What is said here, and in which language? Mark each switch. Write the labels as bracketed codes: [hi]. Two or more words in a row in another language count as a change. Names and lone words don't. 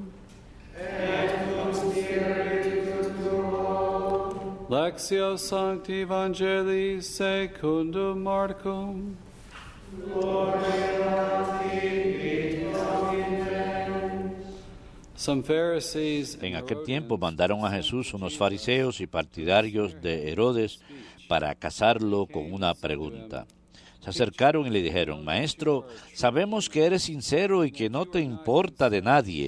[la] Et cum spiritu tuo. Lectio Sancti Evangelii secundum Marcum. Gloria [es] En aquel tiempo mandaron a Jesús unos fariseos y partidarios de Herodes para casarlo con una pregunta. Se acercaron y le dijeron: Maestro, sabemos que eres sincero y que no te importa de nadie.